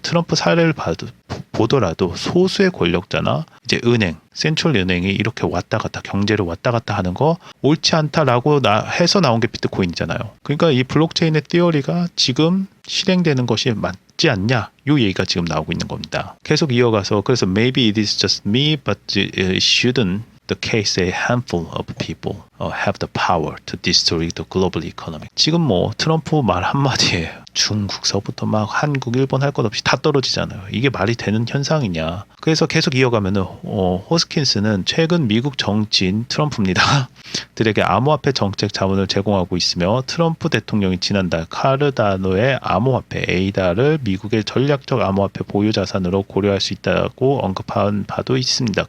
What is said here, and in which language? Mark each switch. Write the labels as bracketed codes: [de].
[ko] 트럼프 사례를 보더라도 소수의 권력자나 이제 은행, 센트럴 은행이 이렇게 왔다 갔다 경제를 왔다 갔다 하는 거 옳지 않다라고 해서 나온 게 비트코인이잖아요. 그러니까 이 블록체인의 티어리가 지금 실행되는 것이 맞지 않냐? 이 얘기가 지금 나오고 있는 겁니다. 계속 이어가서 그래서 [en] maybe it is just me, but it shouldn't the case a handful of people have the power to destroy the global economy. [ko] 지금 뭐 트럼프 말 한마디에 중국서부터 막 한국, 일본 할 것 없이 다 떨어지잖아요. 이게 말이 되는 현상이냐. 그래서 계속 이어가면은 호스킨스는 최근 미국 정치인 트럼프입니다. 들에게 암호화폐 정책 자문을 제공하고 있으며 트럼프 대통령이 지난달 카르다노의 암호화폐 에이다를 미국의 전략적 암호화폐 보유 자산으로 고려할 수 있다고 언급한 바도 있습니다.